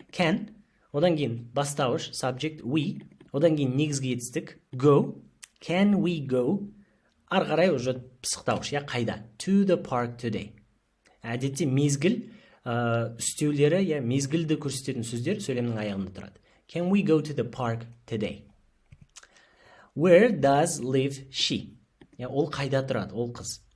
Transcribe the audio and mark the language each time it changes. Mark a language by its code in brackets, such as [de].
[kk] Can, одан кейін бастауыш, subject, we, одан кейін негізгі етістік, go, [en] can we go, [kk] ары қарай уже пысықтауыш, қайда? [en] To the park today. [kk] Әдетте мезгіл үстеулері, мезгілді көрсететін сөздер сөйлемнің аяғында тұрады. [en] Can we go to the park today? Where does live she? [kk] Ол қайда тұрады, ол қыз.